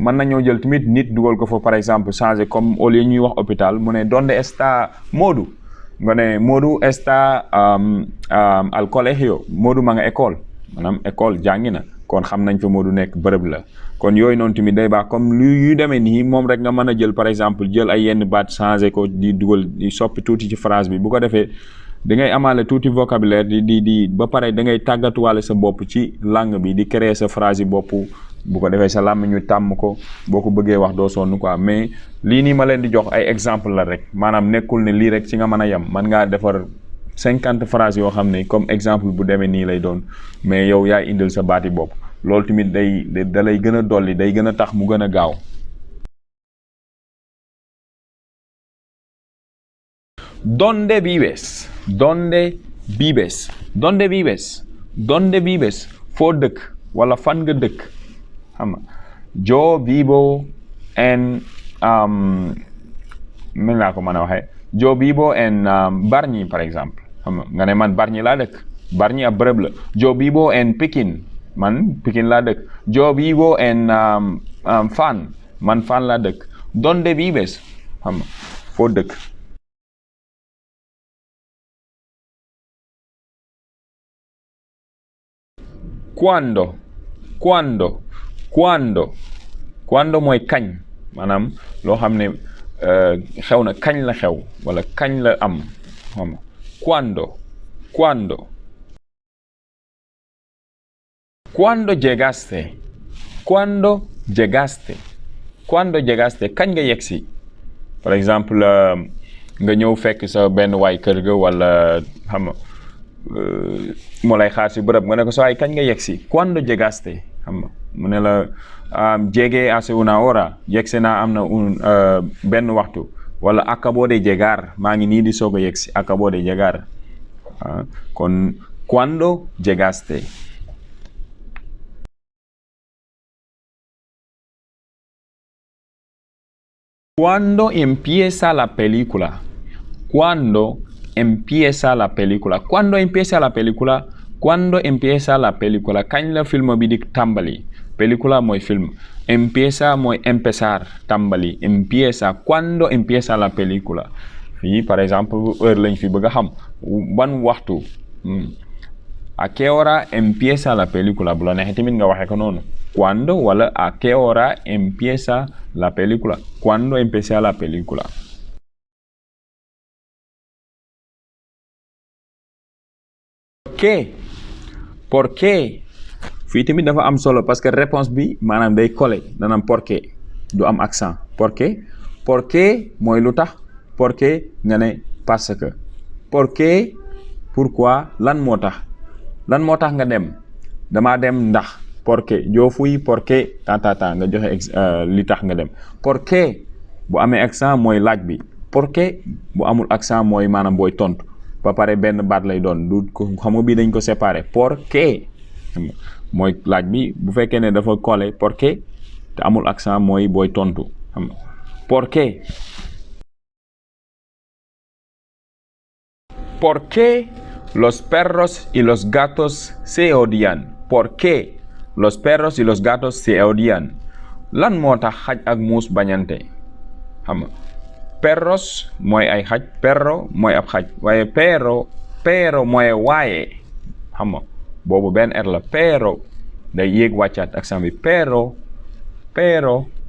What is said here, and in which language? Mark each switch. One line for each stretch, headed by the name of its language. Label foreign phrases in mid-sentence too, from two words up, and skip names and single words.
Wolof: mën nañoo jël tamit nit dugal ko fa
French: par exemple
Wolof: changer comme au lieu ñuy wax hôpital mu ne
Spanish: ¿Dónde está Modou?
Wolof: nga ne Modou
Spanish: está al colegio
Wolof: Modou ma nga école maanaam école jàngi na kon xam nañ fa Modou nekk bërëb la kon yooyu noonu tamit day baax comme lu yu demee nii moom rek nga mën a jël
French: par exemple
Wolof: jël ay yenn baat changer ko di dugal di soppi tuuti ci phrase bi bu ko defee da ngay amaale tuuti vocabulaire di ba pare da ngay tàggatuwaale sa bopp ci langue bi di créer sa phrase yi bopp bu ko defee sa làmmiñ ñu tàmm ko boo ko bëggee wax doo sonn quoi mais lii nii ma leen di jox ay exemple la rek maanaam nekkul ne lii rek ci nga mën a yem mën ngaa defar 50 phrases yoo xam ne comme exemple bu demee nii lay doon mais yow yaay indil sa baati bopp loolu tamit da lay gën a dolli day gën a tax mu gën a gaaw.
Spanish: ¿Dónde vives? ¿Dónde vives? ¿Dónde vives? ¿Dónde vives?
Wolof: foo dëkk wala fan nga dëkk xam nga
Spanish: yo vivo en
Wolof: mën naa ko mën a waxee
Spanish: yo vivo en Bargny
French: par exemple
Wolof: xam nga ne man Bargny laa dëkk Bargny ab bërëb la.
Spanish: yo vivo en Pikine
Wolof: man Pikine laa dëkk.
Spanish: yo vivo en Fann
Wolof: man Fann laa dëkk.
Spanish: ¿Dónde vives?
Wolof: xam nga foo dëkk.
Spanish: ¿Cuándo? ¿Cuándo? ¿Cuándo?
Wolof: ¿Cuándo mooy kañ maanaam loo xam ne xew na kañ la xew wala kañ la am xam nga ¿Cuándo?
Spanish: ¿Cuándo? ¿Cuándo llegaste? ¿Cuándo llegaste? ¿Cuándo llegaste? kañ nga yegsi
French: par exemple
Spanish: nga ñëw fekk sa benn waay kër ga wala xam nga moo lay xaar si bërëb nga ne ko sa waay kañ nga yegsi ¿Cuándo llegaste? xam nga mu ne la llegué hace una hora yegsi naa am na benn waxtu wala acabo de llegar maa ngi nii di soog a yegsi acabo de llegar kon ¿Cuándo llegaste? ¿Cuándo empieza la película? ¿Cuándo empieza la película? ¿Cuándo empieza la película? ¿Cuándo empieza la película?
Wolof: kañ la film bi di tàmbali. película mooy film. Empieza mooy empezar tàmbali.
Spanish: Empieza. ¿Cuándo empieza la película?
Wolof: fii
French: par exemple
Wolof: heure lañ fi bëgg a xam ban waxtu
Spanish: a qué hora empieza la película bu la neexee tamit nga waxee ko noonu cuando wala a qué hora empieza la película cuando empieza la película. ¿Por qué
Wolof: fii tamit dafa am solo
French: parce que
Wolof: réponse bi maanaam day collé danam
Spanish: por qué
Wolof: du am accent
Spanish: por qué
Wolof: mooy lu tax
Spanish: por qué
Wolof: nga ne
French: parce que
Spanish: por qué
Wolof: pourquoi lan moo tax nga dem damaa dem ndax
Spanish: por qué
Wolof: joo fuy
Spanish: por qué
Wolof: ta nga joxe li tax nga dem
Spanish: por qué
Wolof: bu amee accent mooy laaj bi
Spanish: por qué
Wolof: bu amul accent mooy maanaam booy tontu ba pare benn baat lay doon du ko xam nga bii dañ ko séparer
Spanish: por qué
Wolof: mooy laaj bi bu fekkee ne dafa collé
Spanish: por qué
Wolof: te amul accent mooy booy tontu xam nga
Spanish: por qué los perros y los gatos se odian por qué los perros y los gatos se odian
Wolof: lan moo tax xaj ak muus bañante xam nga perros mooy ay xaj perro mooy ab xaj waaye pero mooy waaye xam nga boobu benn r la pero day yéeg wàccaat accent bi
Spanish: pero perro